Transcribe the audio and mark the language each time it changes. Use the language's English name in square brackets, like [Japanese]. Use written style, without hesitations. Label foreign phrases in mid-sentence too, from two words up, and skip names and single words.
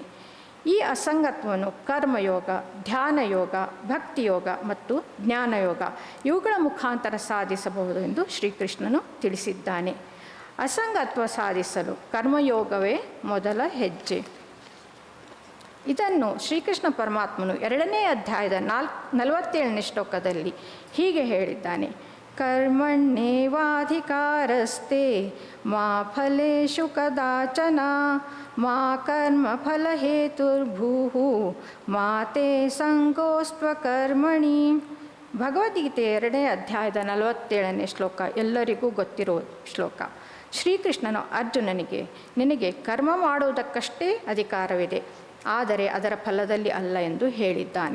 [Kannada] ಈ ಅಸಂಗತ್ವವನ್ನು ಕರ್ಮಯೋಗ, ಧ್ಯಾನಯೋಗ, ಭಕ್ತಿಯೋಗ ಮತ್ತು ಜ್ಞಾನಯೋಗ ಇವುಗಳ ಮುಖಾಂತರ ಸಾಧಿಸಬಹುದು ಎಂದು ಶ್ರೀಕೃಷ್ಣನು ತಿಳಿಸಿದ್ದಾನೆ. ಅಸಂಗತ್ವ ಸಾಧಿಸಲು ಕರ್ಮಯೋಗವೇ ಮೊದಲ ಹೆಜ್ಜೆ. ಇದನ್ನು ಶ್ರೀಕೃಷ್ಣ ಪರಮಾತ್ಮನು 2ನೇ ಅಧ್ಯಾಯದ 47ನೇ ಶ್ಲೋಕದಲ್ಲಿ ಹೀಗೆ ಹೇಳಿದ್ದಾನೆ. [Sanskrit] ಕರ್ಮಣ್ಯೇವಾಧಿಕಾರಸ್ತೆ ಮಾ ಫಲೇಷು ಕದಾಚನ ಮಾ ಕರ್ಮ ಫಲಹೇತುರ್ಭೂಃ ಮಾ ತೇ ಸಂಗೋಸ್ತ್ವಕರ್ಮಣಿ. [Kannada] ಭಗವದ್ಗೀತೆ 2ನೇ ಅಧ್ಯಾಯದ 47ನೇ ಶ್ಲೋಕ ಎಲ್ಲರಿಗೂ ಗೊತ್ತಿರೋ ಶ್ಲೋಕ. ಶ್ರೀಕೃಷ್ಣನು ಅರ್ಜುನನಿಗೆ, ನಿನಗೆ ಕರ್ಮ ಮಾಡುವುದಕ್ಕಷ್ಟೇ ಅಧಿಕಾರವಿದೆ, ಆದರೆ ಅದರ ಫಲದಲ್ಲಿ ಅಲ್ಲ ಎಂದು ಹೇಳಿದ್ದಾನೆ.